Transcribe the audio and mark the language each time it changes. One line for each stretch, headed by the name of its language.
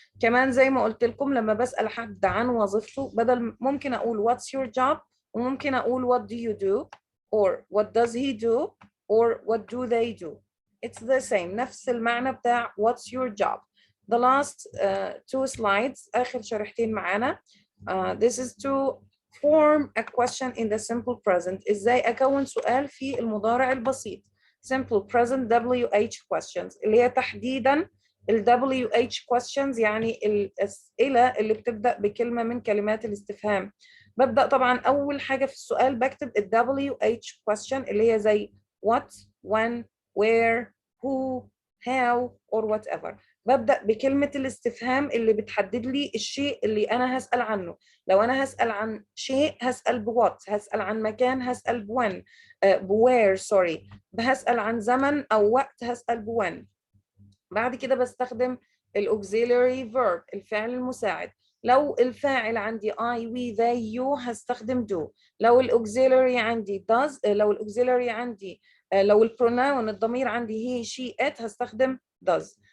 Arabic: كمان زي ما قلت لكم لما بسأل حد عن وظيفته بدل ممكن أقول what's your job وممكن أقول what do you do or what does he do or what do they do.
English: It's the same. نفس المعنى بتاع what's your job. The last two slides آخر شريحتين معانا. This is to form a question in the simple present.
Arabic: إزاي أكون سؤال في المضارع البسيط. Simple present WH questions اللي هي تحديداً ال WH questions يعني الأسئلة اللي بتبدأ بكلمة من كلمات الاستفهام. ببدأ طبعاً أول حاجة في السؤال بكتب ال WH question اللي هي زي what, when, where, who, how or whatever. ببدأ بكلمة الاستفهام اللي بتحدد لي الشيء اللي أنا هسأل عنه. لو أنا هسأل عن شيء هسأل بوات، هسأل عن مكان هسأل بوين، بوير سوري، هسأل عن زمن أو وقت هسأل بوين. بعد كده بستخدم الauxiliary verb الفعل المساعد. لو الفاعل عندي I, we, they, you هستخدم do. لو الauxiliary عندي does، لو الauxiliary عندي لو البروناون الضمير عندي he, she, it هستخدم does.